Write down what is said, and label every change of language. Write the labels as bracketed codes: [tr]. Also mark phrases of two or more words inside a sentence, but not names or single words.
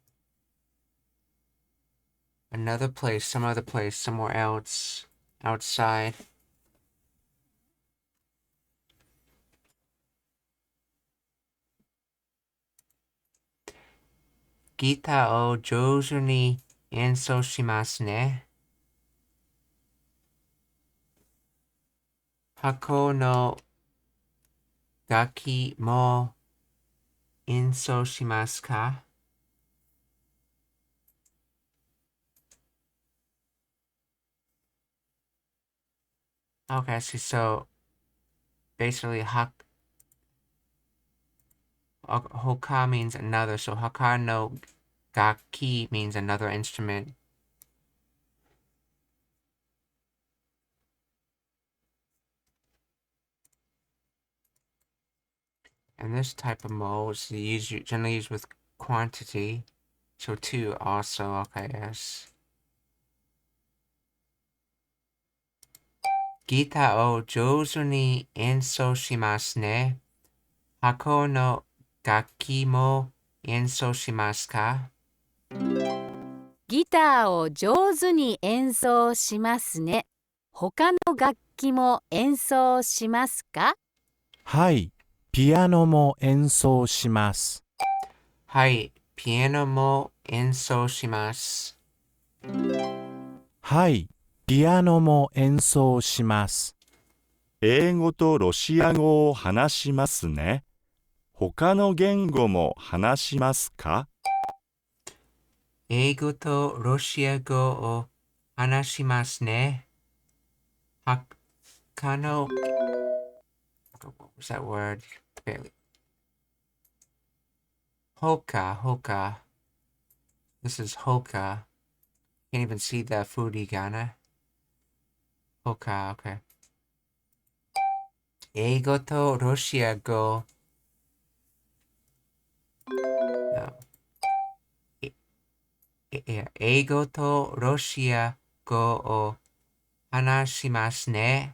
[en] Another place, some other place, somewhere else, outside. [ja] ギターを上手に演奏しますね. 他の楽器も演奏しますか? [en] Okay, so basically hoka means another, so [ja] 他の楽器 [en] means another instrument. And this type of mo is generally used with quantity. So two also, okay, yes. [ja] ギターを上手に演奏しますね. 他の楽器も演奏しますか? ギターを上手に演奏しますね。他の楽器も演奏しますか？はい、ピアノも演奏します。はい、ピアノも演奏します。はい、ピアノも演奏します。英語とロシア語を話しますね。他の言語も話しますか？英語とロシア語を話しますね。 [en] 他の what was that word? Hoka. This is hoka. Can't even see the furigana. [ja] Hoka, okay. 英語とロシア語。No. 英語とロシア語を話しますね。